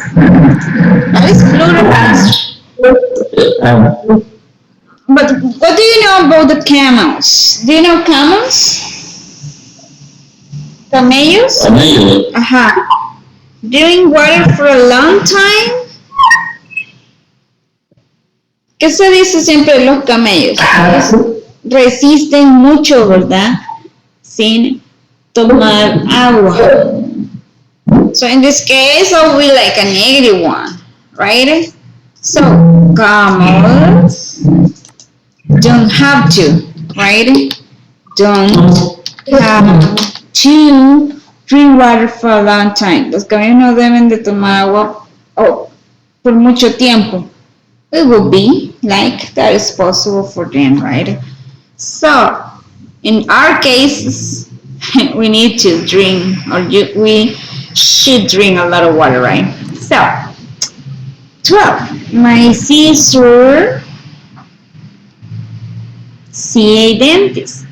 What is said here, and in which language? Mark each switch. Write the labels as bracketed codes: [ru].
[en] That is plural. But what do you know about the camels? Do you know camels? [es] Camellos? Ajá. [en] Drink water for a long time. [es] ¿Qué se dice siempre de los camellos? Resisten mucho, ¿verdad? Sin tomar agua. [en] So in this case, it will be like a negative one, right? So camels don't have to, right? Don't have to drink water for a long time. [es] Los caballos no deben de tomar agua por mucho tiempo. [en] It would be like that is possible for them, right? So in our cases, we need to drink, or we should drink a lot of water, right? So 12. My sister see a dentist.